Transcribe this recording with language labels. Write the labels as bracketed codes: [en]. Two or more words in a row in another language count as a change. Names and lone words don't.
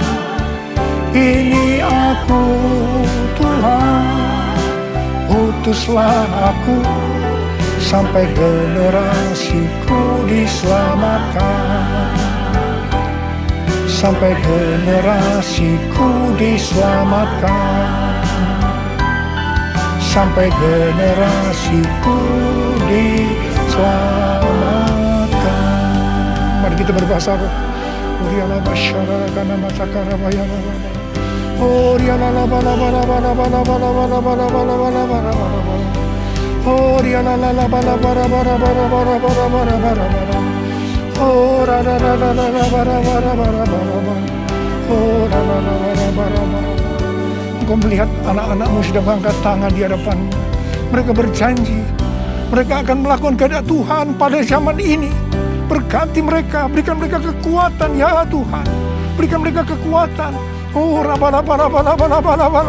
[id] Ini aku Tuhan, utuslah aku, sampai generasiku diselamatkan. sampai generasiku diselamatkan, sampai generasiku diselamatkan. Mari kita berbahasa roh. Uriala basyara kana matakara bayana. Uriala bala bala bala bala bala bala bala bala bala bala bala. Uriala la bala bala bala bala bala bala bala bala. Ora la la la la bala bala bala bala. Ora la la la bala bala. Engkau melihat anak-anakmu sudah mengangkat tangan di hadapanmu. Mereka berjanji mereka akan melakukan kehendak Tuhan pada zaman ini. Berkati mereka, berikan mereka kekuatan ya Tuhan. Berikan mereka kekuatan. Oh, rabala.